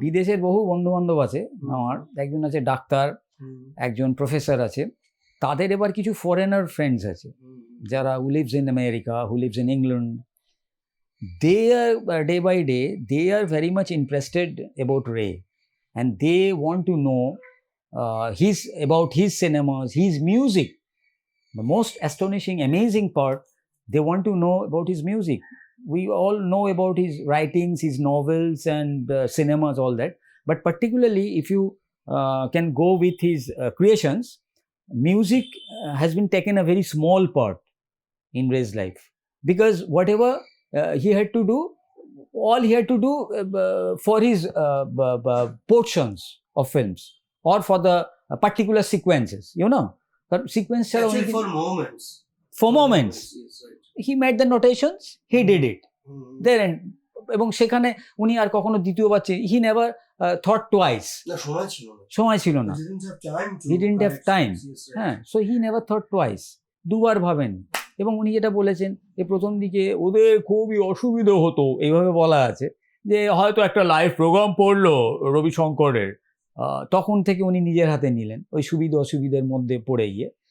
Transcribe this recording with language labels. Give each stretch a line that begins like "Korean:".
Bangla: বিদেশের বহু বন্ধু বান্ধব আছে আমার, একজন আছে ডাক্তার, একজন প্রফেসর আছে, তাদের এবার কিছু ফরেনার ফ্রেন্ডস আছে যারা
English: who lives in America, who lives in England. They are day by day they are very much interested about Ray and they want to know about his cinemas, his music. The most astonishing, amazing part, they want to know about his music. We all know about his writings, his novels, and cinemas, all that. But particularly, if you can go with his creations, music has been taken a very small part in Ray's life, because whatever he had to do, all he had to do for his portions of films or for the particular sequences, but sequence Actually, for moments. for moments Yes, right. he made the notations, he did it Hmm. there, and
Bangla: এবং সেখানে উনি আর কখনো দ্বিতীয়বার
English: he never thought twice,
Bangla: না, সময় ছিল না। সময় ছিল না,
English: He didn't have time to He didn't have correct time. things. Yes, right.
Bangla: হ্যাঁ,
English: so he never thought twice,
Bangla: দুবার ভাবেন। এবং উনি যেটা বলেছেন যে প্রথম দিকে ওদের খুবই অসুবিধা হতো, এইভাবে বলা আছে যে হয়তো একটা লাইভ প্রোগ্রাম পড়লো রবিশঙ্করের, তখন থেকে উনি নিজের হাতে নিলেন ওই সুবিধা অসুবিধার মধ্যে পড়ে গিয়ে।